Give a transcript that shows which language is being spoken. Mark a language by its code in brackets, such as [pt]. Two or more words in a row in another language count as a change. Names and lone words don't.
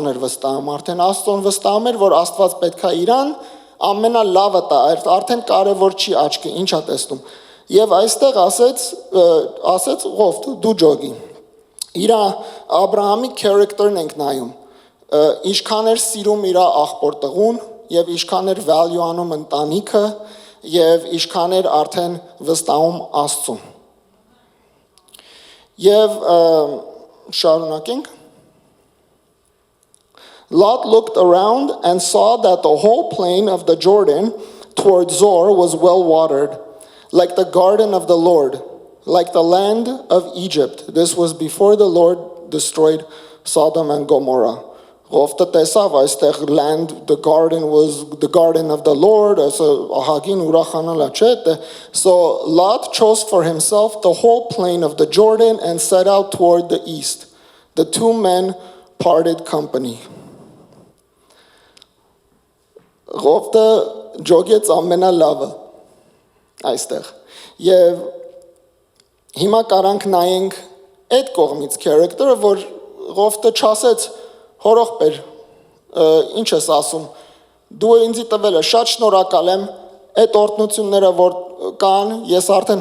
[hy] էր վստահում, արդեն Աստծուն վստահում էր, որ Աստված պետք է իրան ամենալավը տա, արդեն կարևոր չի աչքը, ինչ է տեսնում։ Եվ այստեղ ասեց Ղովտ դու ջոգի։ Իր Աբրահամի character-ն ենք նայում։ Ինչքան էր սիրում իր աղբոր տղուն եւ ինչքան էր value անում ընտանիքը եւ ինչքան էր արդեն վստահում Աստծուն։ Եվ շարունակենք [en] Lot looked around and saw that the whole plain of the Jordan toward Zoar was well watered, like the garden of the Lord, like the land of Egypt. This was before the Lord destroyed Sodom and Gomorrah. [hy] Ղովտը տեսավ այստեղ [en] land, the garden was the garden of the Lord, so [hy] ահագին ուրախանալա չէ։ [en] So Lot chose for himself the whole plain of the Jordan and set out toward the east. The two men parted company. [hy] Ղովտը ջոգեց ամենալավը այստեղ։ Եվ հիմա կարանք նայենք այդ կողմից character-ը, որ Ղովտը չասեց հորողբեր, ինչ ես ասում, դու ինձի տվել ես, շատ շնորհակալ եմ, այդ օրհնությունները որ կան, ես արդեն